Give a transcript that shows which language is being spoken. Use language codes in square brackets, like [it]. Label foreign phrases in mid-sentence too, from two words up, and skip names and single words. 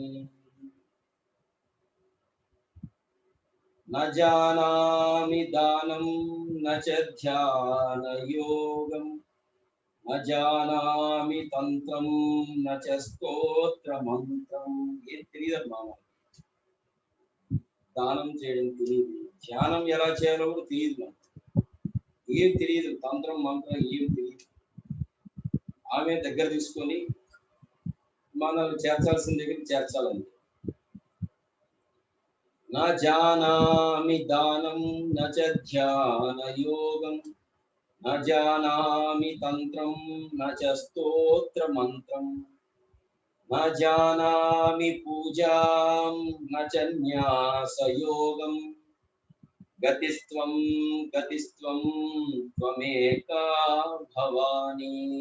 [sa] न जानामि दानं न च ध्यानयोगं न जानामि तंत्रं न च स्तोत्रमंत्रं। [te] ये తెలియదమ్మా, దానం చేయడం తెలియదు, ధ్యానం ఎలా చేయాలో కూడా తెలియదు, ఏం తెలియదు, తంత్రం మంత్రం ఏం తెలియదు. ఆమె దగ్గర తీసుకొని మనల్ని చేర్చాల్సిన దగ్గరికి చేర్చాలండి. [sa] न जानामि दानं न च ध्यानयोगं न जानामि तंत्रं न च स्तोत्रमंत्रं न जानामि पूजां न च न्यासयोगं गतिस्त्वं गतिस्त्वं त्वमेका भवानी।